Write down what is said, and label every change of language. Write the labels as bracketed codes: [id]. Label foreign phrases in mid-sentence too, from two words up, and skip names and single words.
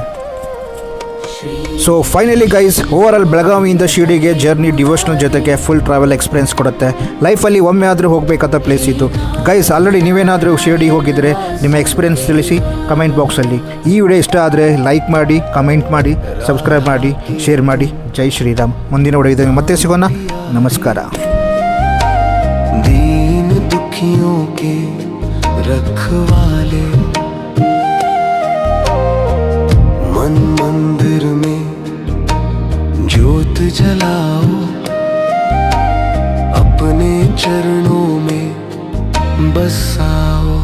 [en] so finally guys, overall [kn] ಬೆಳಗಾವಿಯಿಂದ ಶಿರ್ಡಿಗೆ [en] journey devotional [kn] ಜೊತೆಗೆ [en] full travel experience [kn] ಕೊಡುತ್ತೆ. ಲೈಫಲ್ಲಿ ಒಮ್ಮೆ ಆದರೂ ಹೋಗಬೇಕಾದ ಪ್ಲೇಸ್ ಇದು ಗೈಸ್. ಆಲ್ರೆಡಿ ನೀವೇನಾದರೂ ಶಿರ್ಡಿ ಹೋಗಿದ್ರೆ ನಿಮ್ಮ ಎಕ್ಸ್ಪೀರಿಯನ್ಸ್ ತಿಳಿಸಿ ಕಮೆಂಟ್ ಬಾಕ್ಸಲ್ಲಿ. ಈ ವಿಡಿಯೋ ಇಷ್ಟ ಆದರೆ ಲೈಕ್ ಮಾಡಿ, ಕಮೆಂಟ್ ಮಾಡಿ, ಸಬ್ಸ್ಕ್ರೈಬ್ ಮಾಡಿ, ಶೇರ್ ಮಾಡಿ. ಜೈ ಶ್ರೀರಾಮ್. ಮುಂದಿನ ವಿಡಿಯೋದಲ್ಲಿ ಮತ್ತೆ ಸಿಗೋಣ. ನಮಸ್ಕಾರ. [hi] दीन दुखियों के रखवाले, मन मंदिर में ज्योत जलाओ, अपने चरणों में बसाओ।